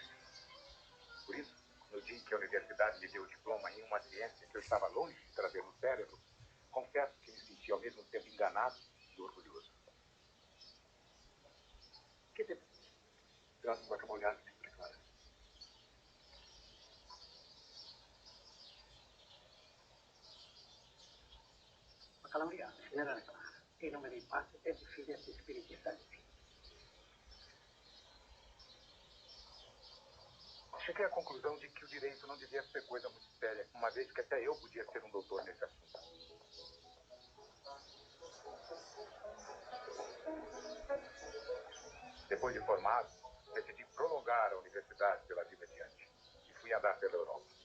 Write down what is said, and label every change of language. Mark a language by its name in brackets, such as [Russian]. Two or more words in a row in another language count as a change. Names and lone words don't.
[Portuguese] Por isso, no dia em que a universidade me deu o diploma em uma ciência que eu estava longe de trazer no cérebro, confesso que me senti ao mesmo tempo enganado e orgulhoso. Que depende? Graças a uma olhada sempre clara. [Italian] Ma Calauriano, generale Clara, in nome dei Padre e del Figlio e dello Spirito Santo. [Portuguese] Cheguei à conclusão de que o direito não devia ser coisa muito séria, uma vez que até eu podia ser um doutor nesse assunto. Depois de formado, decidi prolongar a universidade pela vida adiante e fui andar pela Europa.